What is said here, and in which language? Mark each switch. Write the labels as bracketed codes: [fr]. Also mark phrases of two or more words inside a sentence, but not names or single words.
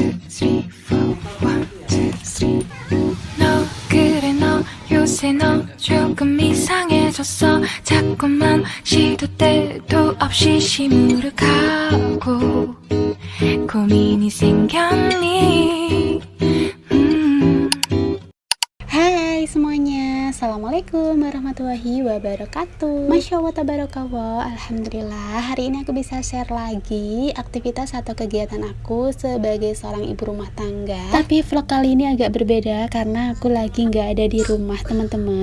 [en] three, four. One, two, three. [ko] 너 그래 너 요새 너 조금 이상해졌어. 자꾸만 시도 때도 없이 시무룩하고 고민이 생겼니. [id] Hai semuanya, [ar] السلام عليكم ورحمة الله وبركاته. ما شاء الله تبارك الله. [id] Alhamdulillah, hari ini aku bisa share lagi aktivitas atau kegiatan aku sebagai seorang ibu rumah tangga. Tapi vlog kali ini agak berbeda karena aku lagi nggak ada di rumah teman-teman.